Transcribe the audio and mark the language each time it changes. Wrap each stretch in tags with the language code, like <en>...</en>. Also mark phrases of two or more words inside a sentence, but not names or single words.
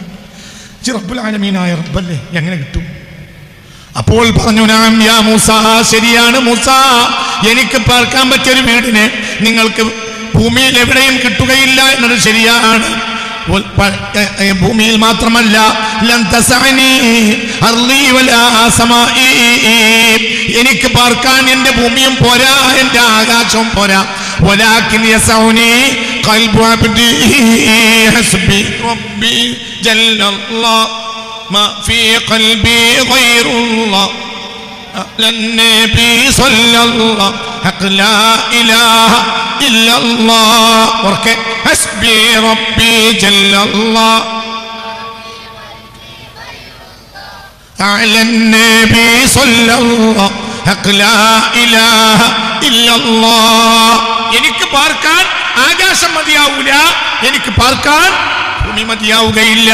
<ml>റബ്ബുൽ ആലമീനായ റബ്ബല്ലേ, എങ്ങനെ കിട്ടും? അപ്പോൾ പറഞ്ഞു, നാം യാ മൂസ, ശരിയാണ് മൂസ, എനിക്ക് പാർക്കാൻ പറ്റിയ ഒരു വീടിനെ നിങ്ങൾക്ക് ഭൂമിയിൽ എവിടെയും കിട്ടുകയില്ല എന്നത് ശരിയാണ്. ഭൂമിയിൽ മാത്രമല്ല, എനിക്ക് പാർക്കാൻ എന്റെ ഭൂമിയും പോരാ, എന്റെ ആകാശവും പോരാ.</ml> <ar>ولكن يسعني قلب عبدي حسبي ربي جل الله ما في قلبي غير الله النبي صلى الله حق لا إله إلا الله حسبي ربي جل الله على نبي صلى الله لا إله إلا الله.</ar> <ml>എനിക്ക് പാർക്കാൻ ആകാശം മതിയാവൂല, എനിക്ക് പാർക്കാൻ ഭൂമി മതിയാവുകയില്ല.</ml>